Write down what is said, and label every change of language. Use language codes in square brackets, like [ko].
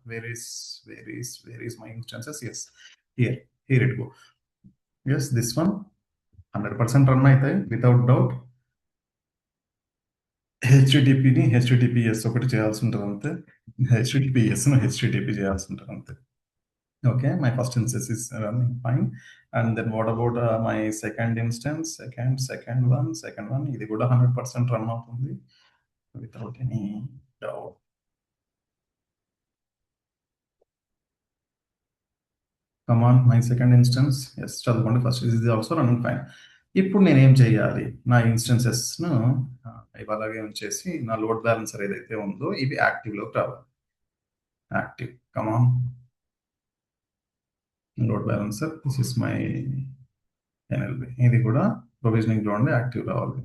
[en] Where is my instances? Yes, here, here it go. Yes, this one 100% run [te] అవుతాయి [en] Without doubt. [te] హెచ్టిటిపిని HTTPS ఒకటి చేయాల్సి ఉంటుంది అంతే. హెచ్టిటిపిఎస్ను HTTP చేయాల్సి ఉంటుంది అంతే. [en] Okay, my first instance is running fine. And then what about my second instance? Second one, [te] ఇది కూడా 100% రన్ అవుతుంది [en] without any doubt. Come on, my second instance. [te] Yes, చదువుకోండి ఫస్ట్. [en] ఇది also running fine. [te] ఇప్పుడు నేను ఏం చేయాలి? నా ఇన్స్టెన్సెస్ను ఇలాగే ఉంచేసి నా లోడ్ బ్యాలెన్సర్ ఏదైతే ఉందో ఇవి యాక్టివ్లోకి రావాలి. Active, come on. Load balancer, [en] This is my NLB. [te] ఇది కూడా ప్రొవిజనింగ్ లో ఉండి యాక్టివ్ రావాలి.